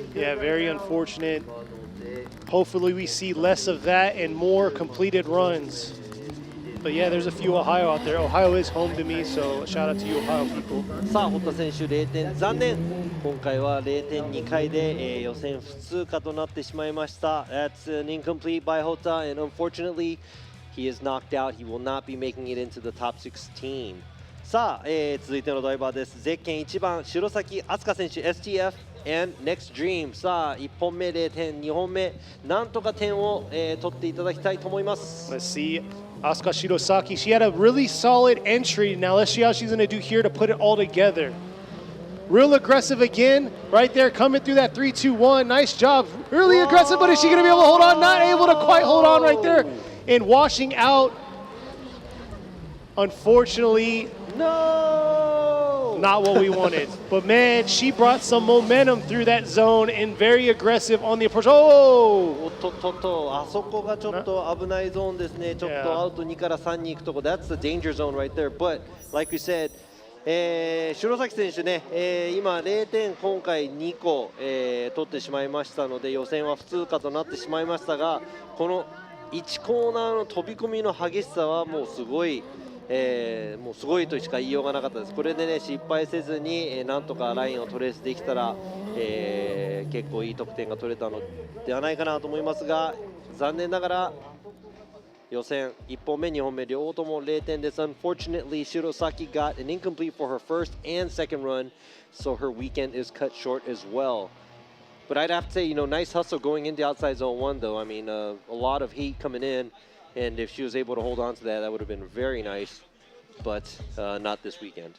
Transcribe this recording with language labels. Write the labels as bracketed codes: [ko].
[en] Yeah, very unfortunate. Hopefully we see less of that and more completed runs. But yeah, there's a few Ohio out there. Ohio is home to me, so shout out to you Ohio people. [ja] さあ、堀田選手0点、残念。今回は0.2回で、予選不通過となってしまいました。 [en] That's an incomplete by Hota, and unfortunately, he is knocked out. He will not be making it into the top 16. [ja] さあ、続いてのドライバーです。ゼッケン1番、白崎飛鳥選手、STF and Next Dream。さあ、1本目0点、2本目、なんとか点を、取っていただきたいと思います。 [en] Let's see. Asuka Shirosaki, she had a really solid entry. Now let's see how she's going to do here to put it all together. Real aggressive again, right there, coming through that 3-2-1. Nice job. Really aggressive, but is she going to be able to hold on? Not able to quite hold on right there. And washing out, unfortunately. No! not what we wanted. But man, she brought some momentum through that zone and very aggressive on the approach. Oh! [ja] おっとっとっと、あそこがちょっと危ないゾーンですね。ちょっとアウト2から3に行くとこ、 [en] that's the danger zone right there. But like we said, [ja] 城崎選手ね、今0点今回2個、取ってしまいましたので予選は不通過となってしまいましたが、この1コーナーの飛び込みの激しさはもうすごい。もうすごいとしか言いようがなかったです。これでね失敗せずに、なんとかラインをトレースできたら、結構いい得点が取れたのではないかなと思いますが、残念ながら予選1本目2本目両方とも0点です。 [en] Unfortunately, Shirosaki got an incomplete for her first and second run, so her weekend is cut short as well. But I'd have to say, you know, nice hustle going into outside zone 1 though. I mean, a lot of heat coming in. And if she was able to hold on to that, that would have been very nice, but not this weekend.